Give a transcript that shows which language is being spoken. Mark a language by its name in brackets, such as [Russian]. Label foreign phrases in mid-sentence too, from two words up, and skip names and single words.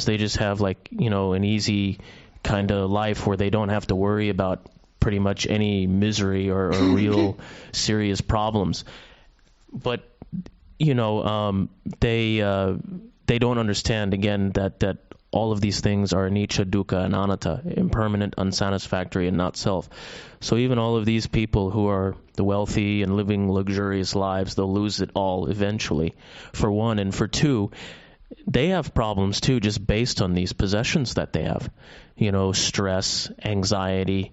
[English] They just have like, an easy kind of life where they don't have to worry about pretty much any misery or real serious problems. But, they don't understand, again, that all of these things are [Pali] anicca, dukkha, [English] and anatta, impermanent, unsatisfactory, and not self. So even all of these people who are the wealthy and living luxurious lives, they'll lose it all eventually, for one. And for two, they have problems too, just based on these possessions that they have. Stress, anxiety.